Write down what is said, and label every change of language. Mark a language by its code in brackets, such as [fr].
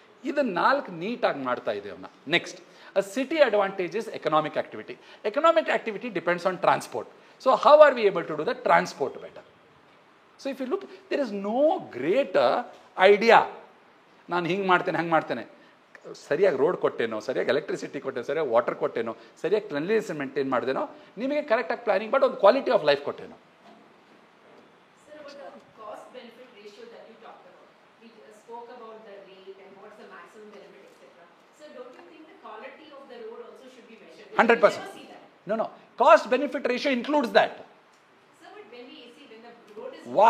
[kn] ಇದನ್ನ 4 ನೀಟಾಗಿ ಮಾಡ್ತಾ ಇದ್ದೇವೆ ನಾವು. [en] Next, a city advantage is economic activity. Economic activity depends on transport. So how are we able to do the transport better? So if you look, there is no greater idea. [kn] ನಾನು ಹಿಂಗೆ ಮಾಡ್ತೇನೆ, ಹಂಗೆ ಮಾಡ್ತೇನೆ. ಸರಿಯಾಗಿ road ಕೊಟ್ಟೇನೋ, ಸರಿಯಾಗಿ electricity ಕೊಟ್ಟೇನೋ, ಸರಿಯಾಗಿ water ಕೊಟ್ಟೇನೋ, ಸರಿಯಾಗಿ cleanliness maintain ಮಾಡಿದೇನೋ, ನಿಮಗೆ ಕರೆಕ್ಟಾಗಿ ಪ್ಲಾನಿಂಗ್ ಬಟ್ ಒಂದು quality of life ಕೊಟ್ಟೇನೋ. [en] Sir, about the cost benefit ratio that you talked about, we spoke about the rate and what's the maximum benefit, etc. So don't you think the quality of the road also should be measured? 100%. We never see that. No. Cost benefit ratio includes that. Sir, but when we see when the road is...